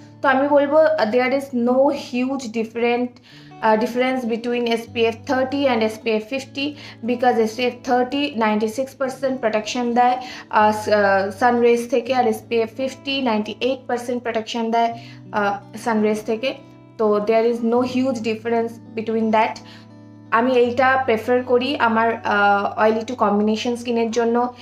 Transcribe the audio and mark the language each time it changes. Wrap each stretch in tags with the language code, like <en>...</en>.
<bn>তো আমি বলবো</bn> <en>There is no huge difference between SPF 30 and SPF 50 because SPF 30 96% protection দেয় sun rays থেকে, আর SPF 50 98% protection দেয় sun rays থেকে। তো there is no huge difference between that।</en> <bn>আমি এইটা প্রেফার করি আমার অয়েলি টু কম্বিনেশন স্কিনের জন্য।</bn>